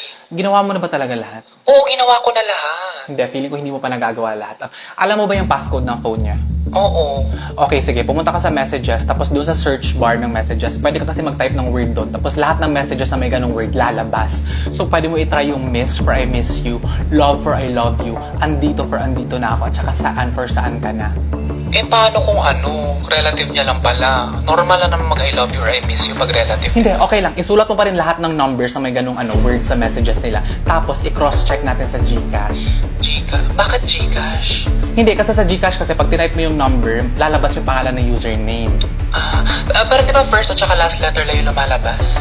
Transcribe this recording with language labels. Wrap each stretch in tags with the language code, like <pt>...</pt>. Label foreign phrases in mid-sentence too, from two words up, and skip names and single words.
<tl>Ginawa mo na ba talaga lahat? Oo, ginawa ko na lahat. Hindi, feeling ko hindi mo pa nagagawa lahat. Alam mo ba yung passcode ng phone niya? Oo. Okay, sige. Pumunta ka sa messages, tapos doon sa search bar ng messages, pwede ka kasi mag-type ng word doon. Tapos lahat ng messages na may ganong word, lalabas. So, pwede mo itry yung</tl> <en>miss for I miss you, love for I love you,</en> <tl>andito for andito na ako, at saka saan for saan ka na. Eh, paano kung relative niya lang pala? Normal lang naman mag-</tl> <en>I love you or I miss you</en> <tl>pag relative. Hindi, okay lang. Isulat mo pa rin lahat ng numbers na may ganung words sa messages nila. Tapos, i-cross-check natin sa GCash. Bakit Gcash? Hindi, kasi sa GCash kasi pag tinype mo yung number, lalabas yung pangalan ng username. Pero di ba first at saka</tl> <en>last letter</en> <tl>lang yung lumalabas?</tl>